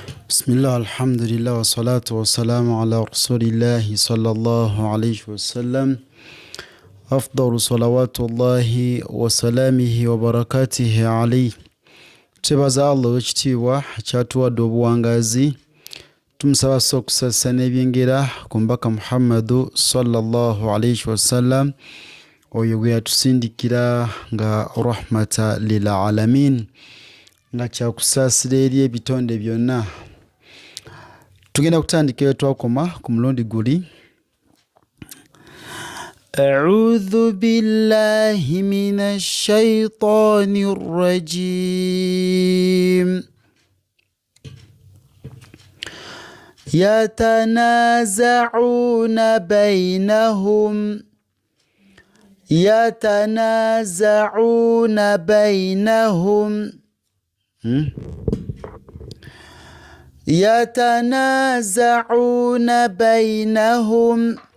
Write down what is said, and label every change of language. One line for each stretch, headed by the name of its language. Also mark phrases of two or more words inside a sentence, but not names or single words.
Arabic: بسم الله الحمد لله والصلاة والسلام على رسول الله صلى الله عليه وسلم. أفضل صلوات الله وسلامه وبركاته عليه.
Ganda: Tubaza Allah ekitiibwa kyatuwadde obuwangazi, tumusaba okusasa n'ebyengera ku mbaka Muhammadu
Arabic: صلى الله عليه وسلم,
Ganda: oyo gwe yatusindikira nga
Arabic: رحمة للعالمين,
Ganda: nga kyakusaasira eri ebitonde byonna. Tugenda kutandika twakoma ku mulundi guli.
Arabic: أعوذ بالله من الشيطان الرجيم. يتنازعون بينهم يتنازعون بينهم